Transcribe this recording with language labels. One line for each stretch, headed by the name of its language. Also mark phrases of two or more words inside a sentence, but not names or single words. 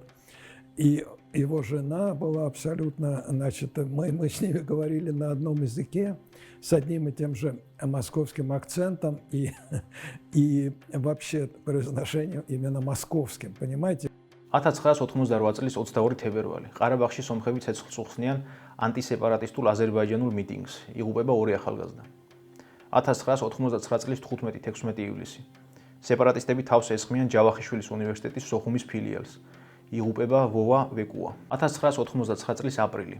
Russian: И его жена была абсолютно, значит, мы с ними говорили на одном языке, с одним и тем же московским акцентом и вообще произношением именно московским, понимаете?
Georgian: 1988 წლის 22 თებერვალი. ყარაბაღში სომხები ცეცხლს უხსნიან ანტისეპარატისტულ აზერბაიჯანულ მიტინგს. იღუპება ორი ახალგაზრდა. 1999 წლის 15-16 ივლისი. სეპარატისტები თავს ესხმიან ჯავახიშვილის უნივერსიტეტის სოხუმის ფილიალს. იღუპება ვოვა ვეკუა. 1999 წლის აპრილი.